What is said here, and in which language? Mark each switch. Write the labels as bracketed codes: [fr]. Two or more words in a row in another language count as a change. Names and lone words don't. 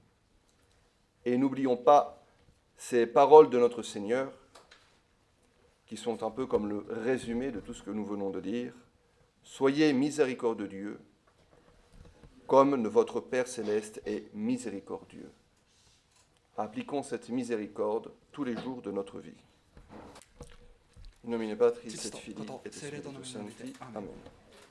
[fr] Et n'oublions pas ces paroles de notre Seigneur, qui sont un peu comme le résumé de tout ce que nous venons de dire. Soyez miséricordieux, comme votre Père céleste est miséricordieux. Appliquons cette miséricorde tous les jours de notre vie. [la] In nomine Patris et Filii et Spiritus Sancti. Amen.